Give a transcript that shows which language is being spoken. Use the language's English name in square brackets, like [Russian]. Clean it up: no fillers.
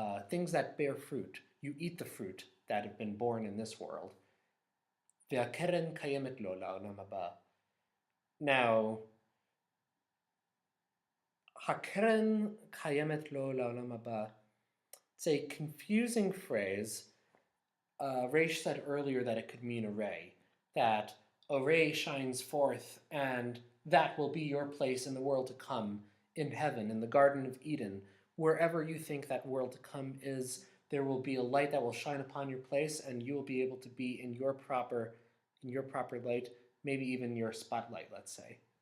[English] Things that bear fruit. You eat the fruit that have been born in this world. [Hebrew] והקרן קיימת לו לעולם הבא. Now, הקרן קיימת לו לעולם הבא. [English] It's a confusing phrase. Raysh said earlier that it could mean a ray, that a ray shines forth, and that will be your place in the world to come, in heaven, in the Garden of Eden, wherever you think that world to come is, there will be a light that will shine upon your place, and you will be able to be in your proper light, maybe even your spotlight, let's say.